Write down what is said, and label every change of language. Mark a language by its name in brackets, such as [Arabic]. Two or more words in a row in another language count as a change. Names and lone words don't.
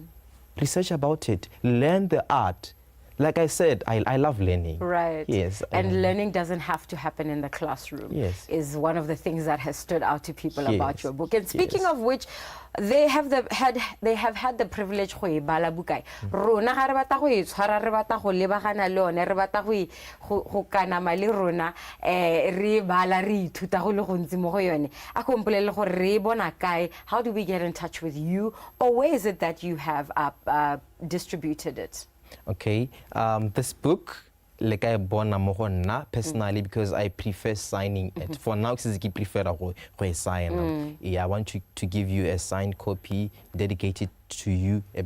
[English] Research about it. Learn the art. Like I said, I love learning. Yes. And learning doesn't have to happen in the classroom. Yes. Is one of the things that has stood out to people about your book. And speaking of which, they have had the privilege [Tswana] go e bala bukai. Rona ga re bata go e tshwara, re bata go lebagana le one, re bata go kanama le rona, re bala re ithuta go le gontsi mo go yone. A ko mpolele gore re bona kae? [English] How do we get in touch with you, or where is it that you have distributed it? Okay, this book, like I born personally, because I prefer signing it. For now, I prefer to sign. Yeah, I want to give you a signed copy dedicated to you.